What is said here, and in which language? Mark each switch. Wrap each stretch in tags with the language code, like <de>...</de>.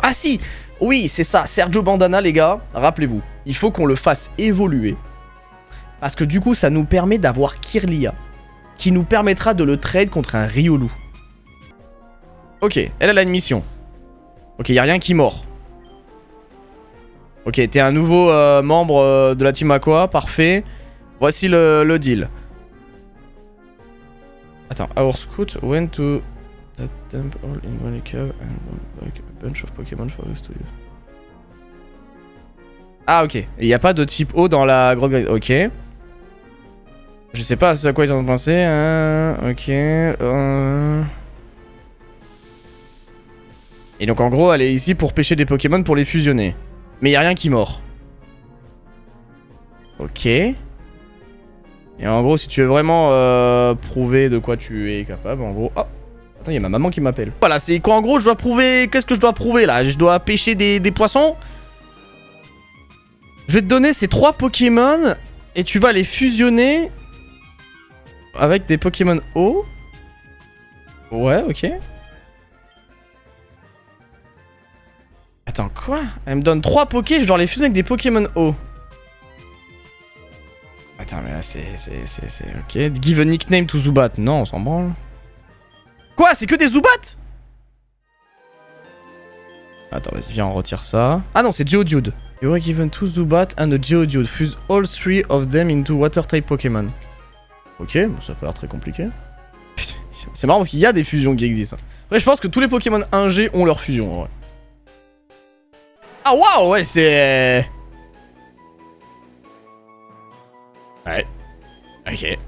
<fr>Ah si, oui c'est ça, Sergio Bandana les gars, rappelez-vous, il faut qu'on le fasse évoluer, parce que du coup ça nous permet d'avoir Kirlia, qui nous permettra de le trade contre un Riolu. Ok, elle a une mission. Ok, y'a rien qui mord. Ok, t'es un nouveau membre de la Team Aqua, parfait. Voici le deal. Attends,</fr> <en>our scout went to that temple in one cave and like a bunch of Pokémon for us to use.</en> <fr>Ah ok, il n'y a pas de type eau dans la grotte grise, ok. Je sais pas à quoi ils ont pensé, hein. Ok, Et donc en gros elle est ici pour pêcher des Pokémon pour les fusionner. Mais y a rien qui mord. Ok. Et en gros si tu veux vraiment prouver de quoi tu es capable, en gros... Oh, attends, y a ma maman qui m'appelle. Voilà, c'est quoi en gros je dois prouver... Qu'est-ce que je dois prouver là? Je dois pêcher des poissons? Je vais te donner ces 3 Pokémon et tu vas les fusionner avec des Pokémon eau. Ouais, ok. Attends, quoi? Elle me donne 3 Pokés, je dois les fusionner avec des Pokémon eau. Attends, mais là, c'est... Ok.</fr> <en>Give a nickname to Zubat.</en> <fr>Non, on s'en branle. Quoi? C'est que des Zubats? Attends, vas-y, viens, on retire ça. Ah non, c'est Geodude.</fr> <en>You were given 2 Zubat and a Geodude. Fuse all 3 of them into Water-type Pokémon.</en> <fr>Ok, bon, ça peut l'air très compliqué. C'est marrant parce qu'il y a des fusions qui existent. Après, je pense que tous les Pokémon 1G ont leur fusion, en vrai. Ah waouh, ouais, c'est... Ouais. Ok.</fr>